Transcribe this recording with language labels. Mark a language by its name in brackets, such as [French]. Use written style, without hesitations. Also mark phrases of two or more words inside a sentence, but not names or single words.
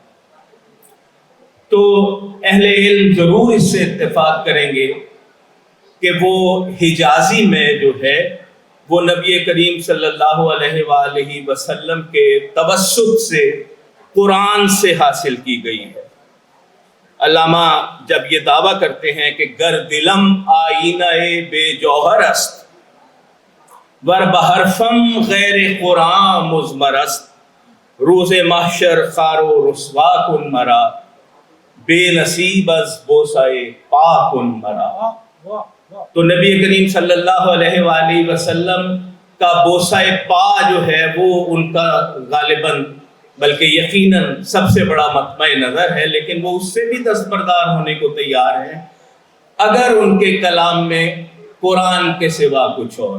[Urdu] تو اہل علم ضرور اس سے اتفاق کریں گے کہ وہ حجازی میں جو ہے وہ نبی کریم صلی اللہ علیہ وآلہ وسلم کے توسط سے قرآن سے حاصل کی گئی ہے. علامہ جب یہ دعویٰ کرتے ہیں کہ [Persian] گر دلم آئینہ بے جوہر است، ور بحرفم غیر قرآن مضمر است، روز محشر خار و رسوا کن مرا، [Urdu] بے نصیب از بوسائے پا کن مرا. تو نبی کریم صلی اللہ علیہ وآلہ وسلم کا بوسائے پا جو ہے وہ ان کا غالباً بلکہ یقیناً سب سے بڑا مطمع نظر ہے، لیکن وہ اس سے بھی دستبردار ہونے کو تیار ہیں اگر ان کے کلام میں قرآن کے سوا کچھ اور.